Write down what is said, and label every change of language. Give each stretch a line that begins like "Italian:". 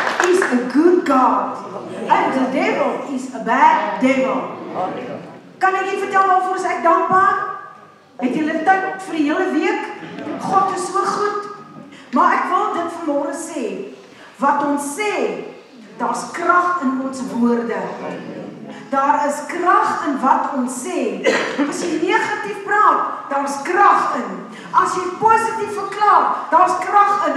English: Is a good God and the devil is a bad devil.
Afrikaans: Kan ek julle vertel waarvoor is ek dankbaar? Het julle tyd vir die hele week? God is so goed. Maar ek wil dit vanmôre sê. Wat ons sê, daar's krag in ons woorde. Daar is krag in wat ons sê. As jy negatief praat, daar's krag in. As jy positief verklaar, daar's krag in.